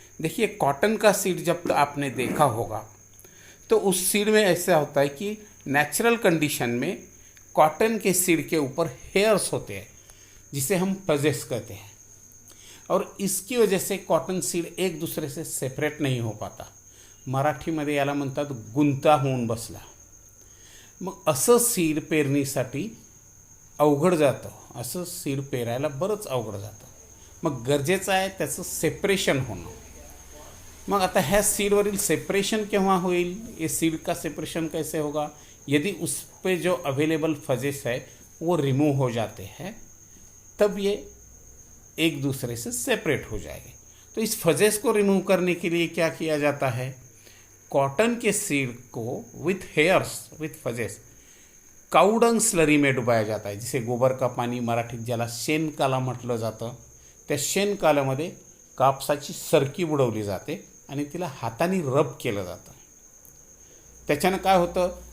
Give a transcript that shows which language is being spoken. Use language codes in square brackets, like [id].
[hi] देखिए, कॉटन का सीड जब तो आपने देखा होगा तो उस सीड में ऐसा होता है कि नेचुरल कंडीशन में कॉटन के सीड के ऊपर हेयर्स होते हैं जिसे हम पजेस कहते हैं, और इसकी वजह से कॉटन सीड एक दूसरे से सेपरेट नहीं हो पाता। [mr] मराठीमध्ये याला म्हणतात गुंता होऊन बसला। मग असं सीड पेरणीसाठी अवघड जातं, असं सीड पेरायला बरंच अवघड जातं। मग गरजेचं आहे त्याचं सेपरेशन होणं। मग आता ह्या सीडवरील सेपरेशन केव्हा होईल? [hi] ये सीड का सेपरेशन कैसे होगा? यदि उस पे जो अवेलेबल फजेस है वो रिमूव हो जाते हैं, तब ये एक दूसरे से सेपरेट हो जाएंगे। तो इस फजेस को रिमूव करने के लिए क्या किया जाता है? कॉटन के सीड को with hairs, with फजेस, cow dung slurry में डुबाया जाता है, जिसे गोबर का [mr] पाणी मराठीत ज्याला शेणकाला म्हटलं जातं, त्या शेणकालामध्ये कापसाची सरकी बुडवली जाते आणि तिला हाताने रब केलं जातं। त्याच्यानं काय होतं?